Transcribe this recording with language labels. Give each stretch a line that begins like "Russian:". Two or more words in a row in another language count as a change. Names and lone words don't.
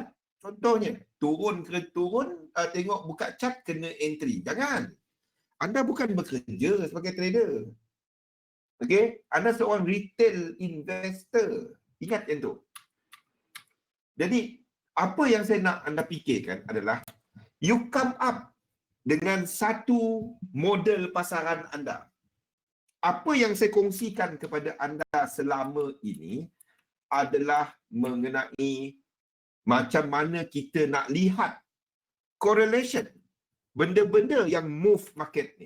Malay: Contohnya, turun, tengok buka chart, kena entry. Jangan. Anda bukan bekerja sebagai trader. Okay? Anda seorang
English: retail investor.
Malay: Ingat yang tu. Jadi, apa yang saya nak anda fikirkan adalah,
English: you come up
Malay: dengan satu model pasaran anda. Apa yang saya kongsikan kepada anda selama ini adalah mengenai macam mana kita nak lihat correlation benda-benda yang
English: move market
Malay: ni.